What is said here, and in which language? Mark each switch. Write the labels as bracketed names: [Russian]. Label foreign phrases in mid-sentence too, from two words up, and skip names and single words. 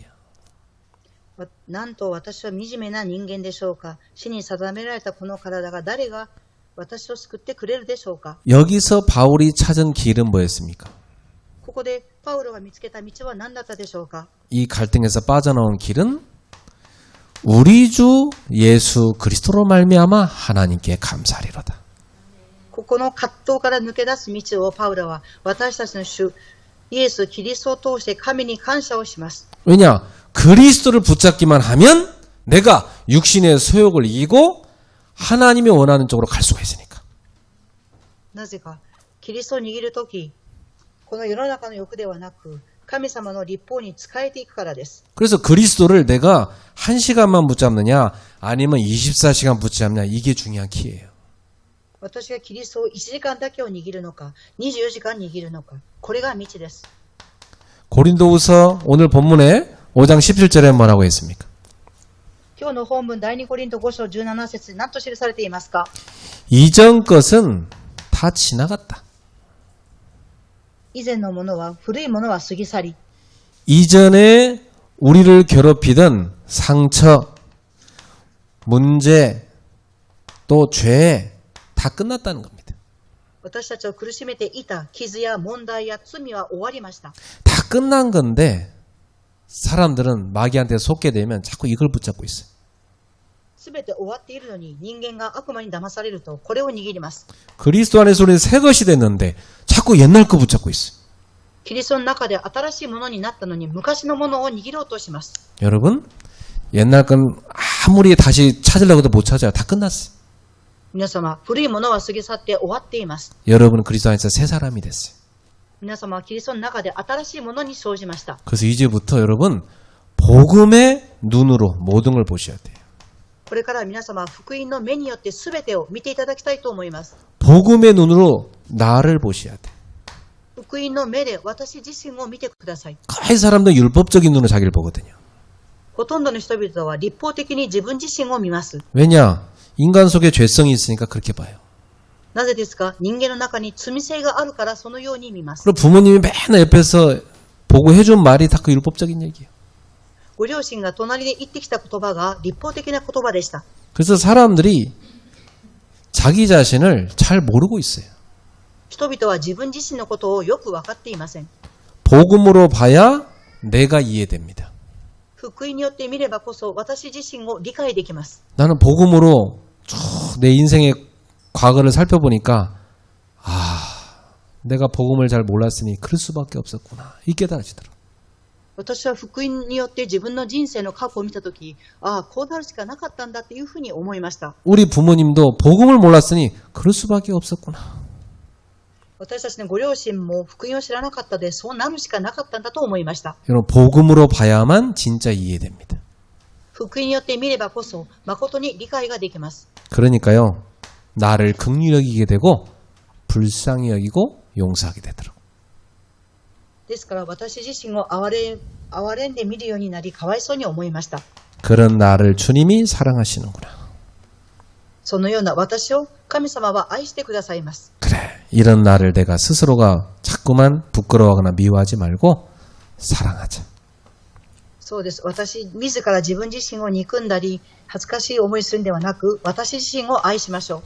[Japanese] なんと私は惨めな人間でしょうか。死に定められたこの体が誰が私を救ってくれるでしょうか。 [Korean] 여기서 바울이 찾은 길은 뭐였습니까? [Japanese] ここでパウロが見つけた道は何だったでしょうか。 [Korean] 이 갈등에서 빠져나온 길은 우리 주 예수 그리스도로 말미암아 하나님께 감사하리로다. [Japanese] ここの葛藤から抜け出す道をパウロは私たちの主イエス・キリストを通して神に感謝をします。 [Korean] 왜냐? 그리스도를 붙잡기만 하면 내가 육신의 소욕을 이기고 하나님이 원하는 쪽으로 갈 수가 있으니까. [Japanese] なぜかキリストを握るときこの世の中の欲ではなく神様の立法に仕えていくからです。 [Korean] 그래서 그리스도를 내가 1시간만 붙잡느냐 아니면 24시간 붙잡느냐 이게 중요한 키예요. [Japanese] 私がキリストを1時間だけを握るのか24時間握るのかこれが道です。 [Korean] 고린도후서 오늘 본문에 5장 17절에 뭐라고 했습니까? [Japanese] 今日の本文第2コリント5章17節に何と記されていますか。 [Korean] 이전 것은 다 지나갔다. [Japanese] 以前のものは古いものは過ぎ去り [Korean] 이전에 우리를 괴롭히던 상처, 문제, 또 죄 다 끝났다는 겁니다. [Japanese] 私たちを苦しめていた傷や問題や罪は終わりました。 [Korean] 다 끝난 건데 사람들은 마귀한테 속게 되면 자꾸 이걸 붙잡고 있어요. [Japanese] すべて終わっているのに人間が悪魔に騙されるとこれを握ります。 [Korean] 그리스도 안에서 우리는 새 것이 됐는데 자꾸 옛날 거 붙잡고 있어요. [Japanese] キリストの中で新しいものになったのに昔のものを握ろうとします。 [Korean] 여러분, 옛날 건 아무리 다시 찾으려고 해도 못 찾아요. 다 끝났어요. [Japanese] 皆様、古いものは過ぎ去って終わっています。 [Korean] 여러분은 그리스도 안에서 새 사람이 됐어요. [Japanese] 皆様はキリストの中で新しいものに生じました。 [Korean] 그래서 이제부터 여러분 복음의 눈으로 모든 걸 보셔야 돼요. [Japanese] これから皆様は福音の目によって全てを見ていただきたいと思います。 [Korean] 복음의 눈으로 나를 보셔야 돼. [Japanese] 福音の目で私自身を見てください。 [Korean] 거의 사람들 율법적인 눈으로 자기를 보거든요. [Japanese] ほとんどの人々は立法的に自分自身を見ます。 [Korean] 왜냐? 인간 속에 죄성이 있으니까 그렇게 봐요. [Japanese] なぜですか？人間の中に罪性があるからそのように見ます。 [Korean] 그리고 부모님이 맨날 옆에서 보고 해준 말이 다 그 율법적인 얘기예요. [Japanese] ご両親が隣で言ってきた言葉が立法的な言葉でした。 [Korean] 그래서 사람들이 자기 자신을 잘 모르고 있어요. [Japanese] 人々は自分自身のことをよく分かっていません。 [Korean] 복음으로 봐야 내가 이해됩니다. [Japanese] 福音によって見ればこそ私自身を理解できます。 [Korean] 나는 복음으로 쭉 내 인생의 과거를 살펴보니까 내가 복음을 잘 몰랐으니 그럴 수밖에 없었구나. 이 깨달아지더라고요. [Japanese] 私は福音によって自分の人生の過去を見たとき、こうなるしかなかったんだっていうふうに思いました。 [Korean] 우리 부모님도 복음을 몰랐으니 그럴 수밖에 없었구나. [Japanese] 私たちのご両親も福音を知らなかったで、そうなるしかなかったんだと思いました。 [Korean] 여러분 복음으로 봐야만 진짜 이해됩니다. [Japanese] 福音によって見ればこそ誠に理解ができます。 [Korean] 그러니까요. 나를 긍휼히 여기게 되고 불쌍히 여기고 용서하게 되더라고요. [Japanese] ですから私自身を憐れんで見るようになり、かわいそうに思いました。 [Korean] 그런 나를 주님이 사랑하시는구나. [Japanese] そのような私を神様は愛してくださいます。 [Korean] 그래. 이런 나를 내가 스스로가 자꾸만 부끄러워하거나 미워하지 말고 사랑하자. [Japanese] そうです。私自ら自分自身を憎んだり恥ずかしい思いするんではなく、私自身を愛しましょう。